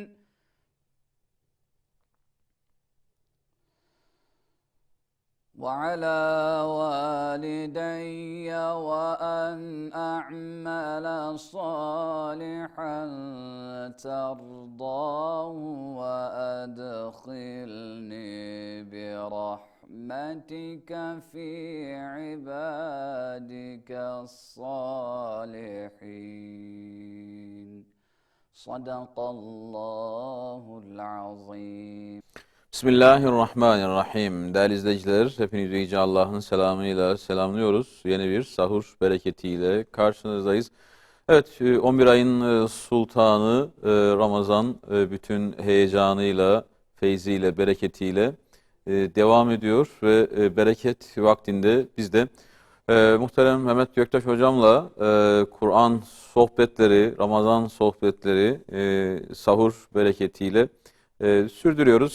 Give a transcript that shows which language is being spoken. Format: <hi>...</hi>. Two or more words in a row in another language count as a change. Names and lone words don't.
<ar>وعلى والدي وأن أعمل صالحا ترضاه وأدخلني برحمتك في عبادك الصالحين. صدق الله العظيم. بسم الله الرحمن الرحيم.</ar> <tr>Değerli izleyiciler, hepinizi Yüce Allah'ın selamıyla selamlıyoruz. Yeni bir sahur bereketiyle karşınızdayız. Evet, 11 ayın sultanı Ramazan bütün heyecanıyla, feyziyle, bereketiyle devam ediyor ve bereket vaktinde biz de muhterem Mehmet Göktaş hocamla Kur'an sohbetleri, Ramazan sohbetleri sahur bereketiyle sürdürüyoruz.</tr>